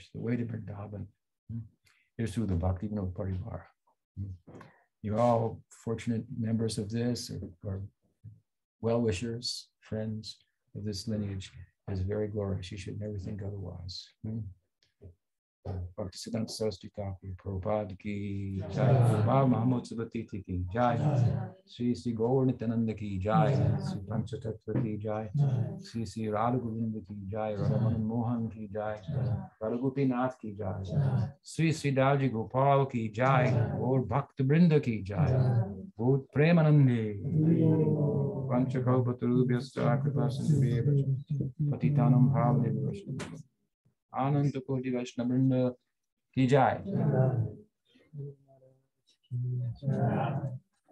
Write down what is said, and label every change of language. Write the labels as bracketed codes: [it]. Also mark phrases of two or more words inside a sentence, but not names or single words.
[en] The way to Vrindavan is through the Bhaktivinoda Parivar. You're all fortunate members of this, or well-wishers, friends of this lineage. Is very glorious. You should never think otherwise. [hi] भक्तिसिद्धान्त सरस्वती ठाकुर, प्रभुपाद की जय, प्रभुपाद महोत्सव की जय, श्री गौर नित्यानन्द की जय, श्री पञ्चतत्त्व की जय, श्री राधा गोविन्द की जय, राधा मदन मोहन की जय, राधा गोपीनाथ की जय, श्री दाजी गोपाल की जय, गौर भक्त वृन्द की जय, [sa] गौर प्रेमानन्दे, पञ्चकल्पतरुभ्यश्च कृपासिन्धुभ्येव, पतितानां भवने वैष्णव. [hi] आनन्द कोटि वैष्णव की जय.